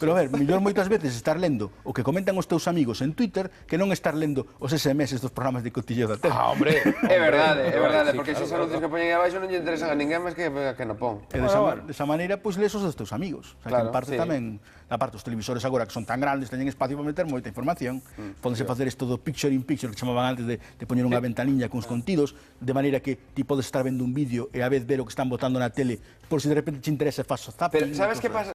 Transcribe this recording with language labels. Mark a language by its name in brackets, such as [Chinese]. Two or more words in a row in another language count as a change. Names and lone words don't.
[Galician] Pero a ver, mellor moitas veces estar lendo o que comentan os teus amigos en Twitter que non estar lendo os SMS dos programas de cotilleo da tele. Hombre, É verdade, sí, porque claro, esos anuncios que poñen aí abaixo non lle interesan a ninguén máis que non pon. E desa maneira, pois, lees os dos teus amigos. [Spanish] O sea, [Galician] Claro, que en parte sí. tamén, a parte, os televisores agora que son tan grandes, teñen espacio para meter moita información. Pódense facer isto do [English] picture in picture, [Galician] que chamaban antes de poñer unha ventaniña cuns contidos, de maneira que ti podes estar vendo un vídeo e a vez ver o que están botando na tele, por se de repente te interesa, faz o zapping. Pero sabes que pasa?